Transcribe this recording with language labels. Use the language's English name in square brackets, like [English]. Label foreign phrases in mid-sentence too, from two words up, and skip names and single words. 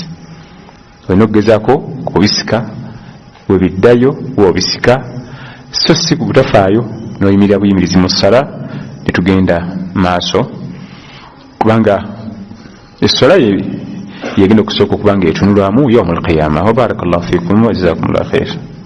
[Ganda] Olina okugezaako kubisika, webiddayo wobisika, so si kubutafaayo n'oyimirira buyimirizi mu ssala ne tugenda maaso, kubanga essola yegenda okusooka okuba nga etunulwamu [Arabic] يوم القيامة. وبارك الله فيكم وجزاكم الله خير.